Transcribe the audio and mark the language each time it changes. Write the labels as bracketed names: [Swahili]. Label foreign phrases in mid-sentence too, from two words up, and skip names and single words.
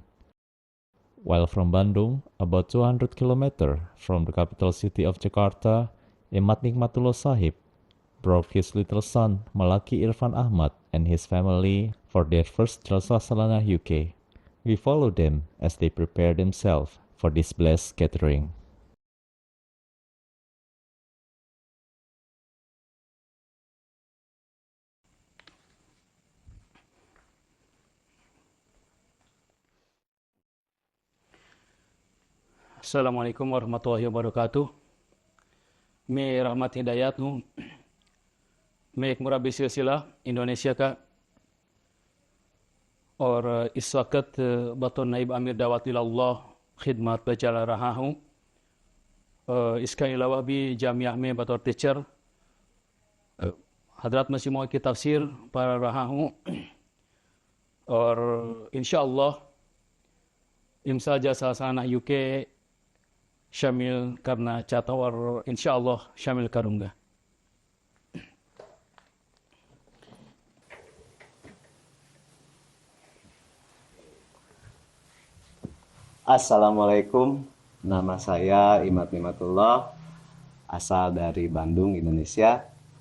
[English] While from Bandung, about 200 kilometers from the capital city of Jakarta, Imad Nikmatullah Sahib brought his little son Malaki Irfan Ahmad and his family for their first Jalsa Salana UK. We follow them as they prepare themselves for this blessed gathering. [Arabic] السلام عليكم ورحمة الله وبركاته. [Urdu] میں رحمت ہدایت ہوں. میں ایک مربی سلسلہ انڈونیشیا کا اور اس وقت بطور نائب امیر دعوت الاللہ خدمت پر چلا رہا ہوں. اس کے علاوہ بھی جامعہ میں بطور ٹیچر حضرت مسیح موعود کی تفسیر پڑھ رہا ہوں اور ان شاء اللہ امسا جیسا سانا یوکے شامل کرنا چاہتا ہوں اور ان شاء اللہ شامل کروں گا. [Indonesian] Assalamualaikum, nama saya Imad Nikmatullah, asal dari Bandung, Indonesia.